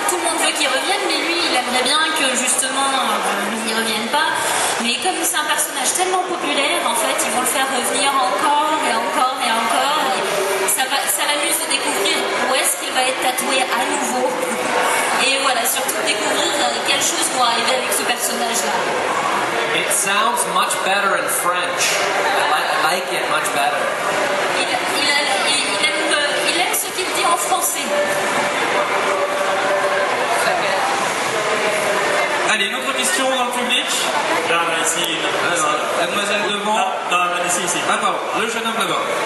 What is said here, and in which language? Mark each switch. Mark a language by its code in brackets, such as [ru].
[fr] Donc tout le monde veut qu'il revienne, mais lui, il aimerait bien que justement il n'y revienne pas. Mais comme c'est un personnage tellement populaire, en fait, ils vont le faire revenir encore et encore et encore. Et ça l'amuse de découvrir où est-ce qu'il va être tatoué à nouveau. Et voilà, surtout découvrir quelles choses vont arriver avec ce personnage-là. [en] It sounds much better in French. I like it much better. [fr] Il aime ce qu'il dit en français. Allez, une autre question dans le public. Là, ici. Mademoiselle devant. Non, ici. Ah, pardon, le jeune homme là-bas.